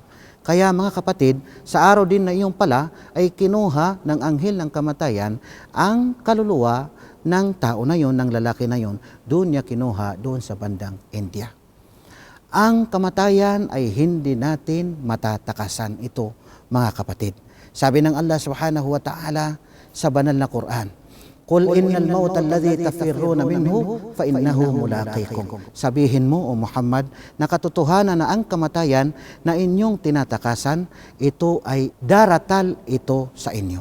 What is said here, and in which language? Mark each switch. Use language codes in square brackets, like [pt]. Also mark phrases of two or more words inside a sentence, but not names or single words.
[tl] Kaya mga kapatid, sa araw din na iyon pala ay kinuha ng anghel ng kamatayan ang kaluluwa ng tao na yon, ng lalaki na yon, doon niya kinuha doon sa bandang India. Ang kamatayan ay hindi natin matatakasan ito, mga kapatid. Sabi ng Allah [ar] سبحانه وتعالى [tl] sa banal na Quran, [ar] قل إن الموت الذي تفرون منه فإنه ملاقيكم. [tl] Sabihin mo, O Muhammad, na katotohanan na ang kamatayan na inyong tinatakasan, ito ay daratal ito sa inyo.